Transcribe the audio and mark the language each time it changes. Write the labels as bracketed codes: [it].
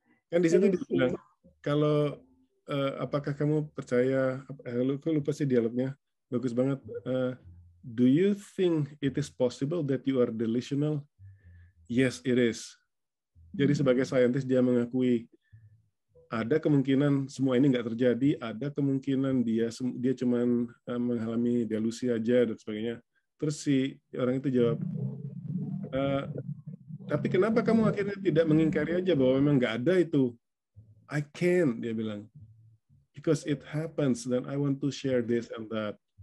[id] Kan di situ dibilang, kalau apakah kamu percaya, aku lupa sih dialognya, bagus banget. [en] Do you think it is possible that you are delusional? Yes, it is. [id] Jadi sebagai saintis dia mengakui ada kemungkinan semua ini nggak terjadi, ada kemungkinan dia cuman mengalami delusi aja dan sebagainya. Terus si orang itu jawab, tapi kenapa kamu akhirnya tidak mengingkari aja bahwa memang nggak ada itu? [en] I can't, [id] dia bilang. [en] Because it happens, then I want to share this and that.